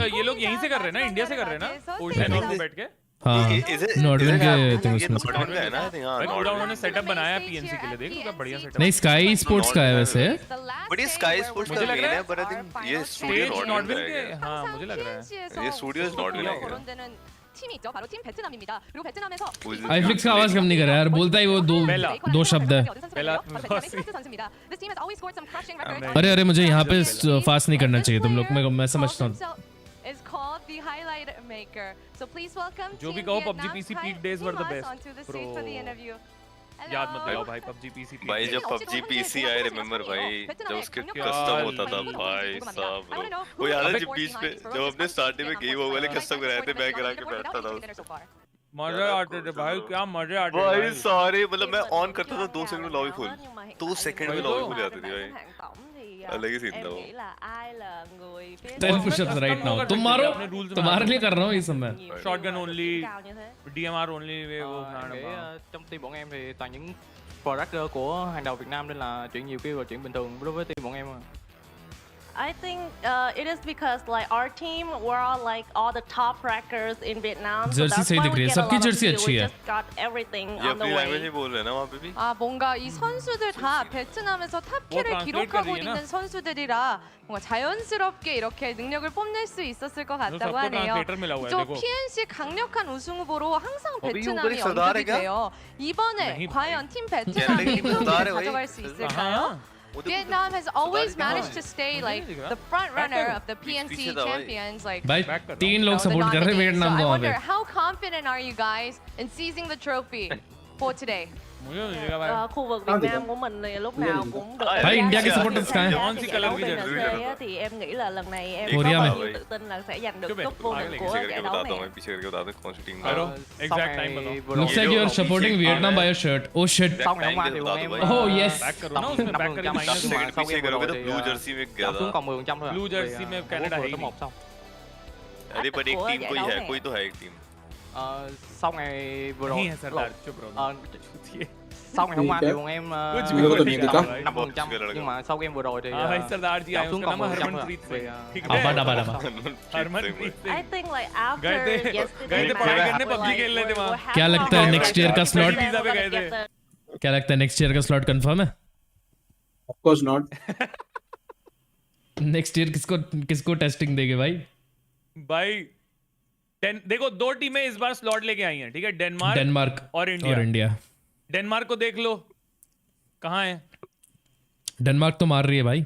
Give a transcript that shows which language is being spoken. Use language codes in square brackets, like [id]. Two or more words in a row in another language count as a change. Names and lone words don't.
[hi] ये लोग यहीं से कर रहे हैं ना, इंडिया से कर रहे हैं ना, ओशन में बैठ के। हाँ नॉर्डविन के तुम इसमें है ना? हां, पूरा उन्होंने सेटअप बनाया पीएनसी के लिए, देख कितना बढ़िया सेटअप। नहीं स्काई स्पोर्ट्स का है वैसे, बट ये स्काई स्पोर्ट्स का मेन है, [en] but I think [hi] ये स्टूडियो नॉर्डविन के, हां मुझे लग रहा है ये स्टूडियो नॉर्डविन है। [ko] 팀이 있죠. 바로 팀 베트남입니다. 그리고 베트남에서 [hi] HydraFlick का आवाज कम नहीं कर रहा यार, बोलता ही वो दो शब्द है। अरे अरे मुझे यहाँ पे फास्ट नहीं करना चाहिए तुम लोग, मैं समझता हूँ। जो भी कहो [en] PUBG PC peak days were the best. [hi] याद मत दिलाओ भाई PUBG PC peak भाई जब PUBG PC आए रिमेंबर भाई, जब उसके कस्टम होता था भाई साहब, वो याद है जब बीच पे जब अपने स्टार्टिंग में गेम हो वाले कस्टम कराए थे, मैं करा के बैठता था। मजे आते थे भाई, क्या मजे आते थे भाई सारे, मतलब मैं ऑन करता था 2 सेकंड में लॉबी फुल, 2 सेकंड में लॉबी फुल जाती थी भाई, अलग ही सीन था वो। [en] 10 push-ups right now, [hi] तुम मारो, तुम्हारे लिए कर रहा हूँ ये सब मैं। [en] shotgun only, DMR only, [hi] वे वो [vi] trong team bọn em thì toàn những product của hàng đầu Việt Nam, nên là chuyện nhiều kia là chuyện bình thường đối với team bọn em. [en] I think it is because like our team were all like all the top rackers in Vietnam. [hi] जर्सी सही दिख रही है, सबकी जर्सी अच्छी है। [en] Got everything [hi] ये [en] on the [hi] अपनी [en] way. [hi] लैंग्वेज ही बोल रहे हैं ना वहाँ पे भी। [ko] 뭔가 이 선수들 다 베트남에서 탑키를 기록하고 있는 선수들이라 뭔가 자연스럽게 이렇게 능력을 뽐낼 수 있었을 것 같다고 하네요. 저 PNC 강력한 우승 후보로 항상 베트남이 언급이 돼요. 이번에 과연 팀 베트남이 우승을 가져갈 수 있을까요? [en] Vietnam has always managed to stay like the front runner of the PNC champions. Like, [hi] भाई 3 लोग सपोर्ट कर रहे हैं वियतनाम [en] so I [hi] को वहाँ [en] wonder [hi] पे। [en] how confident are you guys in seizing the trophy for today? [vi] Khu vực Việt Nam của mình thì lúc nào cũng được. [hi] भाई इंडिया के सपोर्टर्स कहाँ हैं? कौन सी कलर की जर्सी? [vi] Thì em nghĩ là lần này em [hi] कोरिया [vi] có [hi] में। [vi] tự tin là sẽ giành được cúp vô địch của giải đấu này. [hi] पीछे करके बता दो कौन सी टीम करो एग्जैक्ट टाइम बताओ। [en] Looks like you are supporting Vietnam by your shirt. Oh shit. [vi] Sau ngày hôm qua thì bọn em [en] Oh yes. [hi] बैक करो ना उसमें, बैक करके माइनस [vi] nhưng mà sau [hi] पीछे [vi] game vừa [hi] करोगे [vi] rồi [hi] तो [vi] thì [hi] ब्लू जर्सी में गया [vi] giảm xuống [hi] था। [vi] còn 10% thôi. [en] Blue jersey [hi] में Canada है ही [vi] top 1 xong. [hi] अरे पर एक टीम कोई है, कोई तो है एक टीम। [vi] Sau ngày vừa [hi] नहीं [vi] rồi [hi] है सरदार, चुप रहो। [vi] sau ngày hôm qua thì bọn em [hi] कुछ भी बोल नहीं देखा। 5%, [vi] nhưng mà sau game vừa rồi thì [hi] हाँ भाई सरदार जी आए, [vi] giảm xuống [hi] उसका [vi] còn [hi] नाम है [vi] 10% [hi] हरमनप्रीत [vi] thôi. [hi] सिंह। ठीक आबा है, डाबा डाबा। हरमनप्रीत [en] I [hi] सिंह [en] think like after [hi] गए थे [en] yesterday, [hi] पढ़ाई करने, PUBG खेलने थे वहाँ। क्या लगता है [en] next year [hi] का स्लॉट? वीजा पे गए थे। क्या लगता है [en] next year [hi] का स्लॉट कंफर्म है? [en] Of course not. next year [hi] किसको टेस्टिंग देंगे भाई? भाई देखो 2 टीमें इस बार स्लॉट लेके आई हैं, ठीक है, डेनमार्क और इंडिया। डेनमार्क को देख लो कहाँ है, डेनमार्क तो मार रही है भाई।